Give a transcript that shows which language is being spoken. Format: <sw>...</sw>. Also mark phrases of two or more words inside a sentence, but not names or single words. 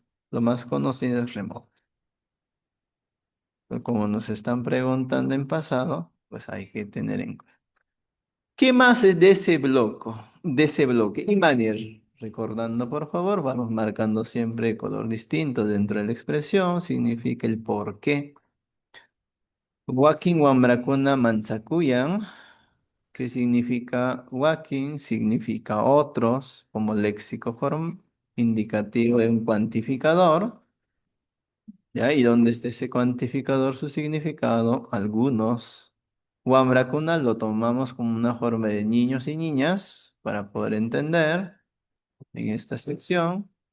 <es>Lo más conocido es remoto. Pero como nos están preguntando en pasado, pues hay que tener en cuenta. ¿Qué más es de ese bloque? De ese bloque. Y manier. Recordando, por favor, vamos marcando siempre color distinto dentro de la expresión. Significa el por qué.</es> <qu>Wakin wamrakuna manchakuyan.</qu> <es>¿Qué significa wakin? Significa otros, como léxico form indicativo de un cuantificador. ¿Ya? Y donde esté ese cuantificador, su significado, algunos. Wamrakuna lo tomamos como una forma de niños y niñas para poder entender en esta sección.</es>